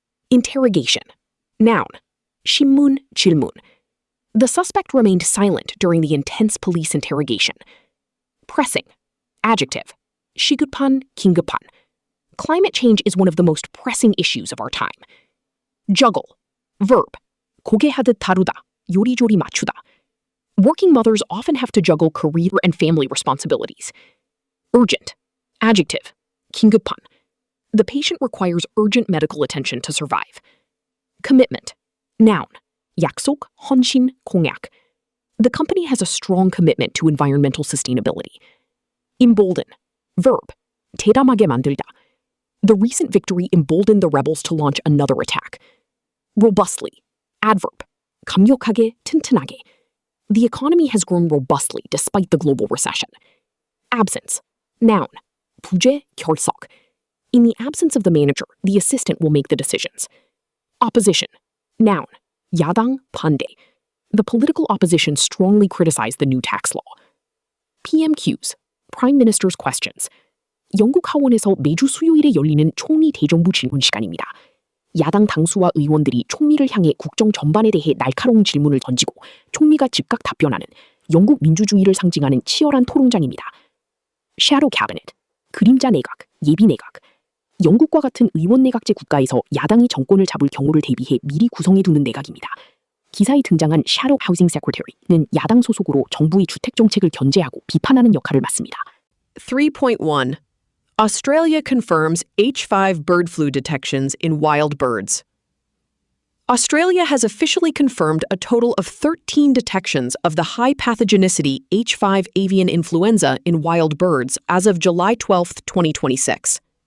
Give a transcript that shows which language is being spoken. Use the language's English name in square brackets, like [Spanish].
[English] Interrogation. Noun. [Korean] 신문, 질문. [English] The suspect remained silent during the intense police interrogation. Pressing. Adjective. [Korean] 시급한, 긴급한. [English] Climate change is one of the most pressing issues of our time. Juggle. Verb. [Korean] 고개하듯 다루다, 요리조리 맞추다. [English] Working mothers often have to juggle career and family responsibilities. Urgent. Adjective. [Korean] 긴급한. [English] The patient requires urgent medical attention to survive. Commitment. Noun. [Korean] 약속, 헌신, 공약. [English] The company has a strong commitment to environmental sustainability. Embolden. Verb. [Korean] 대담하게 만들다. [English] The recent victory emboldened the rebels to launch another attack. Robustly. Adverb. [Korean] 강력하게, 튼튼하게. [English] The economy has grown robustly despite the global recession. Absence. Noun. [Korean] 부재, 결석. [English] In the absence of the manager, the assistant will make the decisions. Opposition. Noun. [Korean] 야당, 반대. [English] The political opposition strongly criticized the new tax law. PMQs. Prime Minister's Questions. [Korean] 영국 하원에서 매주 수요일에 열리는 총리 대정부 질문 시간입니다. 야당 당수와 의원들이 총리를 향해 국정 전반에 대해 날카로운 질문을 던지고 총리가 즉각 답변하는 영국 민주주의를 상징하는 치열한 토론장입니다. Shadow Cabinet, 그림자 내각, 예비 내각. 영국과 같은 의원 내각제 국가에서 야당이 정권을 잡을 경우를 대비해 미리 구성해두는 내각입니다. 기사에 등장한 Shadow Housing Secretary는 야당 소속으로 정부의 주택 정책을 견제하고 비판하는 역할을 맡습니다. 3.1. [English] Australia confirms H5 bird flu detections in wild birds. Australia has officially confirmed a total of 13 detections of the high pathogenicity H5 avian influenza in wild birds as of July 12, 2026.